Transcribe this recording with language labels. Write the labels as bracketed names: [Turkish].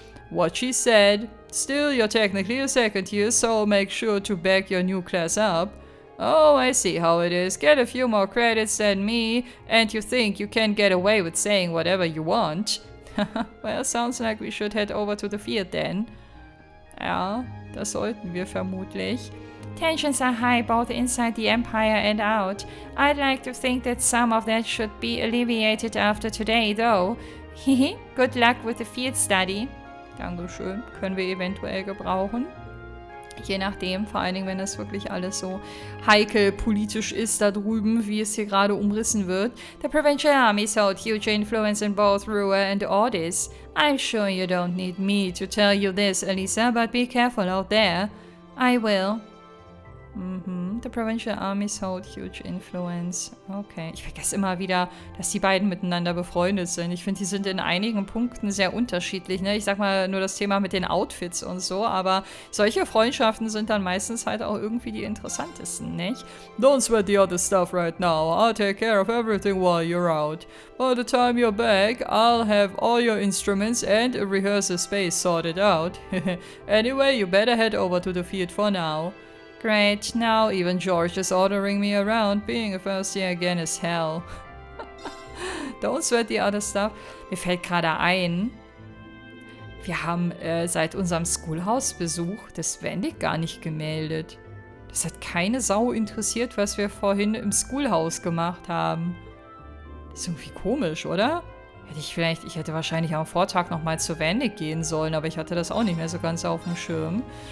[English] What she said. Still, you're technically a second year, so make sure to back your new class up. Oh, I see how it is. Get a few more credits than me, and you think you can get away with saying whatever you want. Well, sounds like we should head over to the field then. [German] Ja, das sollten wir vermutlich. [English] Tensions are high both inside the Empire and out. I'd like to think that some of that should be alleviated after today, though. Hihi, good luck with the field study. [German] Dankeschön, können wir eventuell gebrauchen. Je nachdem, vor allen Dingen, wenn das wirklich alles so heikel politisch ist da drüben, wie es hier gerade umrissen wird. [English] The provincial armies hold huge influence in both Rua and Ordis. I'm sure you don't need me to tell you this, Elisa, but be careful out there. I will. The provincial armies hold huge influence. Okay. [German] Ich vergesse immer wieder, dass die beiden miteinander befreundet sind. Ich finde, die sind in einigen Punkten sehr unterschiedlich. Ne? Ich sag mal nur das Thema mit den Outfits und so, aber solche Freundschaften sind dann meistens halt auch irgendwie die interessantesten, nicht? [English] Don't sweat the other stuff right now. I'll take care of everything while you're out. By the time you're back, I'll have all your instruments and a rehearsal space sorted out. Anyway, you better head over to the field for now. Great, now even George is ordering me around. Being a first year again is hell. Don't sweat the other stuff. [German] Mir fällt gerade ein, wir haben seit unserem Schoolhouse-Besuch das Wendig gar nicht gemeldet. Das hat keine Sau interessiert, was wir vorhin im Schoolhouse gemacht haben. Das ist irgendwie komisch, oder? Ich hätte wahrscheinlich am Vortag nochmal zu Wendig gehen sollen, aber ich hatte das auch nicht mehr so ganz auf dem Schirm.